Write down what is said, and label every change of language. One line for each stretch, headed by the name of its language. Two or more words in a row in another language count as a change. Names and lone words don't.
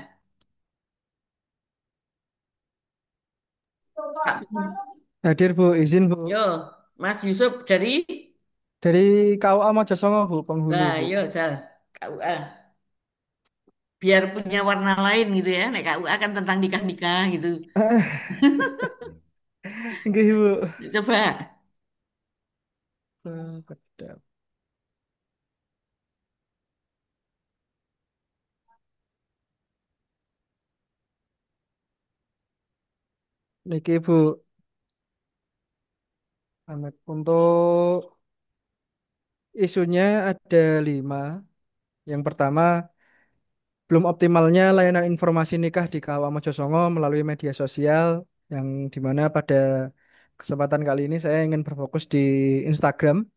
Indonesian: Kak, Hadir Bu, izin Bu. yo, Mas Yusuf dari, Dari KUA Mojosongo Bu, penghulu nah, Bu. yo, Jal, KUA. Biar punya warna lain gitu ya. Nek KUA kan tentang nikah-nikah gitu. Nggih Bu. Coba. Kedap. Niki Bu, untuk isunya ada 5. Yang pertama, belum optimalnya layanan informasi nikah di KUA Mojosongo melalui media sosial, yang dimana pada kesempatan kali ini saya ingin berfokus di Instagram.